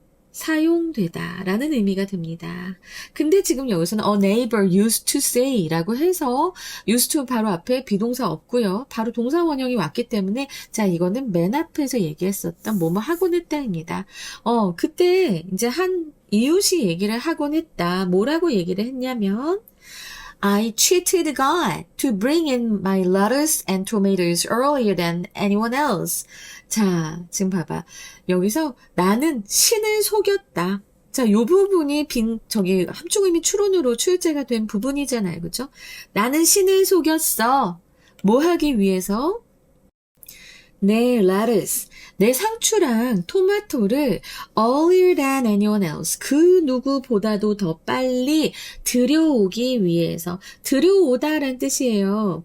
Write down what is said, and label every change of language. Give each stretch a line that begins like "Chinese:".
Korean: 사용되다 라는 의미가 됩니다. 근데 지금 여기서는
English: a neighbor used to say
Korean: 라고 해서 used to 바로 앞에 비동사 없고요. 바로 동사 원형이 왔기 때문에 자, 이거는 맨 앞에서 얘기했었던 뭐뭐 하곤 했다입니다. 그때 이제 한 이웃이 얘기를 하곤 했다. 뭐라고 얘기를 했냐면
English: I cheated God to bring in my lettuce and tomatoes earlier than anyone else.
Korean: 자, 지금 봐봐. 여기서 나는 신을 속였다. 자, 요 부분이 함축의미 추론으로 출제가 된 부분이잖아요. 그죠? 나는 신을 속였어. 뭐 하기 위해서? 내 lettuce, 내 상추랑 토마토를
English: earlier than anyone else,
Korean: 그 누구보다도 더 빨리 들여오기 위해서, 들여오다란 뜻이에요.